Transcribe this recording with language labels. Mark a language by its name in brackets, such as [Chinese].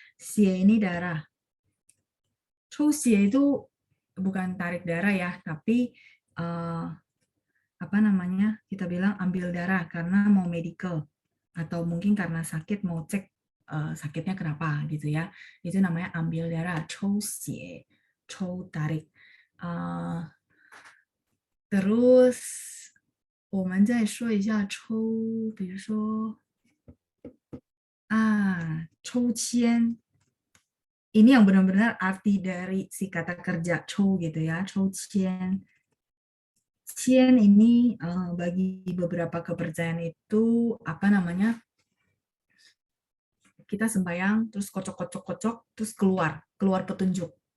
[Indonesian] Xie ini darah. 抽血 itu bukan tarik darah ya, tapi kita bilang ambil darah karena mau medical atau mungkin karena sakit mau cek sakitnya kenapa gitu ya. Itu namanya ambil darah, 抽血, 抽 tarik. [Chinese] Terus 我们再说一下抽，比如说抽签. [Indonesian] Ini yang benar-benar arti dari si kata kerja 抽 gitu ya, 抽签. Qian ini bagi beberapa kepercayaan itu kita sembahyang terus kocok terus keluar petunjuk.